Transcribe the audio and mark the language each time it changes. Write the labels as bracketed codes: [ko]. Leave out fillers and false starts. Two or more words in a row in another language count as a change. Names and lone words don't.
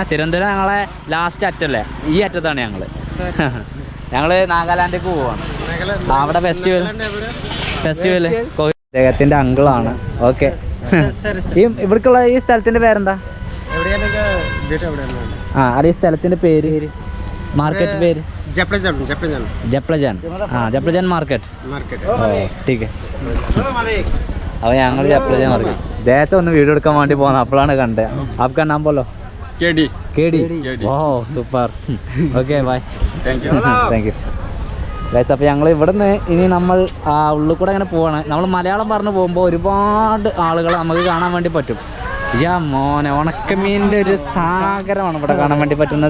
[ml] തിരുവനന്തപുരം ഞങ്ങളെ ലാസ്റ്റ് അറ്റല്ലേ, ഈ അറ്റത്താണ് ഞങ്ങള് നാഗാലാൻഡിലേക്ക് പോവാണ്. അവിടെ ഫെസ്റ്റിവല് അദ്ദേഹത്തിന്റെ അങ്കിളാണ്. ഓക്കെ, ഈ ഇവിടേക്കുള്ള ഈ സ്ഥലത്തിന്റെ പേരെന്താ? ആ അല്ല, ഈ സ്ഥലത്തിന്റെ പേര്, മാർക്കറ്റ് പേര്? ജപ്ലജാൻ. ആ, ജപ്ലജാൻ മാർക്കറ്റ്. [hi] ठीक है. [ml] അപ്പോൾ ഞങ്ങൾ ജപ്ലജാൻ മാർക്കറ്റ് ഇദ്ദേഹത്തെ ഒന്ന് വീഡിയോ എടുക്കാൻ വേണ്ടി പോകുന്നത്, അപ്പോഴാണ് കണ്ടത്. [hi] आपका नाम बोलो? केडी. [ml] ഓ സൂപ്പർ. [en] okay, bye. thank you guys. [ml] അപ്പോൾ ഞങ്ങൾ ഇവിടുന്ന് ഇനി നമ്മൾ ഉള്ളിൽ കൂടെ അങ്ങനെ പോവാണ്. നമ്മൾ മലയാളം പറഞ്ഞു പോകുമ്പോൾ ഒരുപാട് ആളുകൾ നമുക്ക് കാണാൻ വേണ്ടി പറ്റും. മോനെ, ഉണക്കമീനിൻ്റെ ഒരു സാഗരമാണ് ഇവിടെ കാണാൻ വേണ്ടി പറ്റുന്നത്.